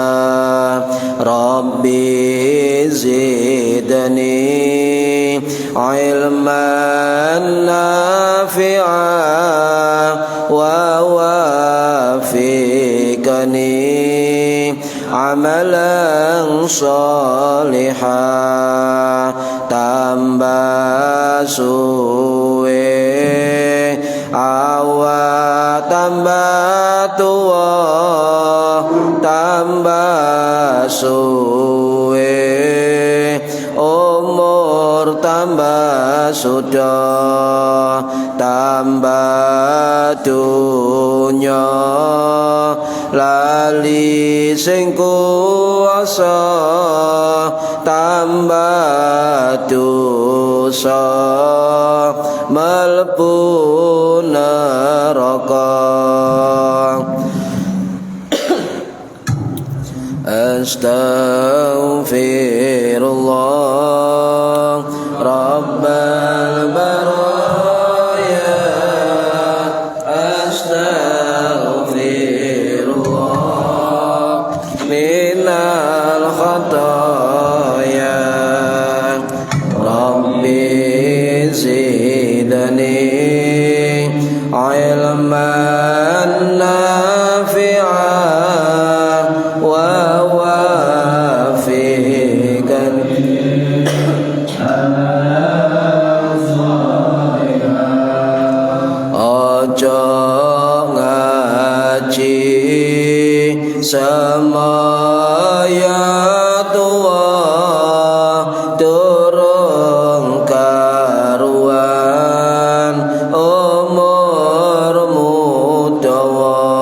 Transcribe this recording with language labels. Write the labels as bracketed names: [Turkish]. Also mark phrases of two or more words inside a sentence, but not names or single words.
[Arabic] ربي زدني علما نافعا ووافقني عملا صالحا [Javanese] tambah suwe awak tambah tua tambah suwe umur tambah sudah tambah dunya lali sing kuasa tambah dosa mlebu neraka [Arabic] أستغفر الله رب البرايا أستغفر الله من الخطايا ربي زدني علما نافعا ووافقني ojo [Javanese] ngaji semaya tua durung karuan umurmu dawa